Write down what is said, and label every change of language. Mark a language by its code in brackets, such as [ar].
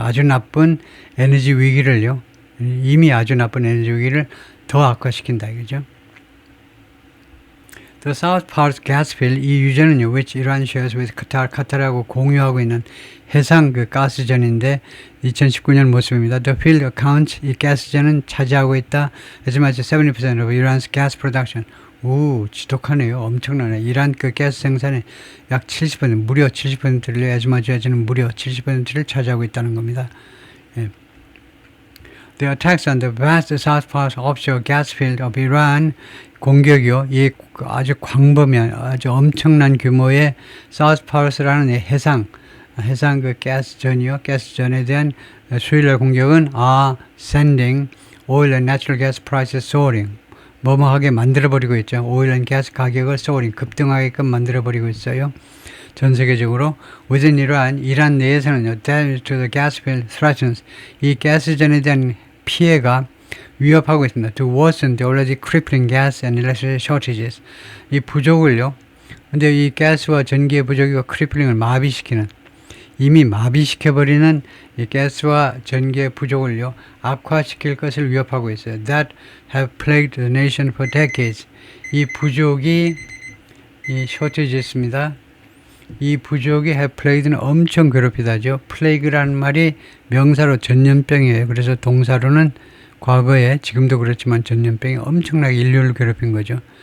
[ko] 아주 나쁜 에너지 위기를요, 이미 아주 나쁜 에너지 위기를 더 악화시킨다 이거죠. [en] The South Pars gas field, [ko] 이 유전은요, [en] which Iran shares with Qatar, [ko] 카타르하고 공유하고 있는 해상 그 가스전인데 2019년 모습입니다. [en] The field accounts, [ko] 이 가스전은 차지하고 있다. [en] as much as 70% of Iran's gas production. [ko] 오, 지독하네요. 엄청나네. 이란 그 가스 생산의 약 70%, 무려 70%를 아즈마지아즈는 무려 70%를 차지하고 있다는 겁니다. 예. [en] The attacks on the vast South Pars offshore gas field of Iran, [ko] 공격이요. 이 아주 광범위한, 아주 엄청난 규모의 South Pars라는 해상 그 가스전이요. 가스전에 대한 수요일날 공격은 [en] are sending oil and natural gas prices soaring. [ko] 뭐뭐하게 만들어버리고 있죠. 오일 앤 가스 가격을 [en] soaring, [ko] 급등하게끔 만들어버리고 있어요. 전 세계적으로. [en] within [ko] 이란 내에서는요, [en] damage to the gas field threatens, [ko] 이 가스전에 대한 피해가 위협하고 있습니다. [en] to worsen the already crippling gas and electricity shortages, [ko] 이 부족을요, 근데 이 가스와 전기의 부족이 크리플링을 마비시키는, 이미 마비시켜버리는 이 가스와 전기의 부족을요, 악화시킬 것을 위협하고 있어요. [en] That have plagued the nation for decades. [ko] 이 부족이, 이 shortage였습니다. 이 부족이 [en] have plagued [ko] 는 엄청 괴롭히다죠. plague라는 말이 명사로 전염병이에요. 그래서 동사로는 과거에, 지금도 그렇지만 전염병이 엄청나게 인류를 괴롭힌 거죠.